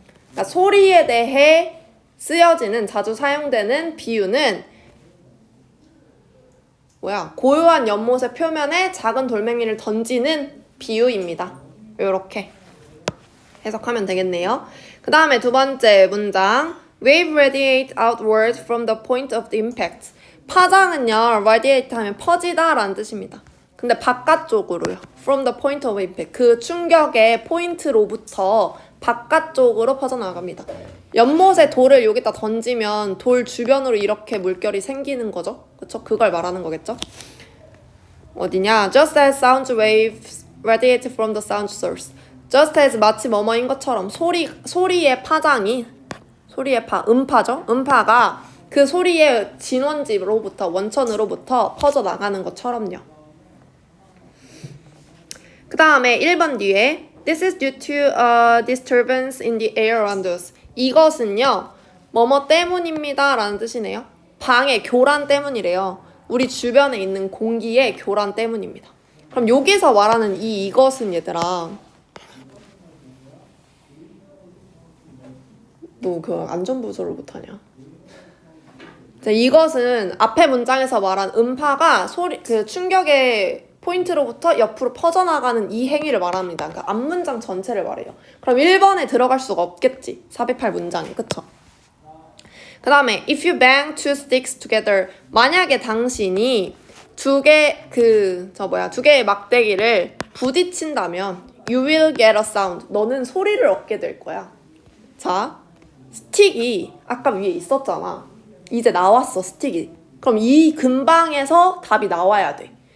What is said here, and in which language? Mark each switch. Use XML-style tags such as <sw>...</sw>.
<ko>그러니까 소리에 대해 쓰여지는 자주 사용되는 비유는 고요한 연못의 표면에 작은 돌멩이를 던지는 비유입니다. 이렇게 해석하면 되겠네요. 그 다음에 두 번째 문장.</ko> <en>Wave radiate outward from the point of the impact.</en> <ko>파장은요, radiate 하면 퍼지다 라는 뜻입니다. 근데 바깥쪽으로요.</ko> <en>From the point of impact.</en> <ko>그 충격의 포인트로부터 바깥쪽으로 퍼져나갑니다. 연못에 돌을 여기다 던지면 돌 주변으로 이렇게 물결이 생기는 거죠. 그쵸? 그걸 말하는 거겠죠? 어디냐?</ko> <en>Just as sound waves radiate from the sound source. Just as</en> <ko>마치 뭐뭐인 것처럼 소리의 파장이 음파죠? 음파가 그 소리의 진원지로부터 원천으로부터 퍼져나가는 것처럼요. 그 다음에 1번 뒤에</ko> <en>This is due to a disturbance in the air around us.</en> <ko>이것은요, 뭐뭐 때문입니다 라는 뜻이네요. 방의 교란 때문이래요. 우리 주변에 있는 공기의 교란 때문입니다. 그럼 여기서 말하는 이것은 얘들아, 너 그 안전부조를 못하냐? 이것은 앞에 문장에서 말한 음파가 그 충격의 포인트로부터 옆으로 퍼져나가는 이 행위를 말합니다. 그러니까 앞문장 전체를 말해요. 그럼 1번에 들어갈 수가 없겠지. 408 문장에. 그쵸? 그 다음에</ko> <en>if you bang two sticks together.</en> <ko>만약에 당신이 두 개의 막대기를 부딪힌다면</ko> <en>you will get a sound.</en> <ko>너는 소리를 얻게 될 거야. 자, 스틱이 아까 위에 있었잖아. 이제 나왔어, 스틱이. 그럼 이 근방에서 답이 나와야 돼.</ko>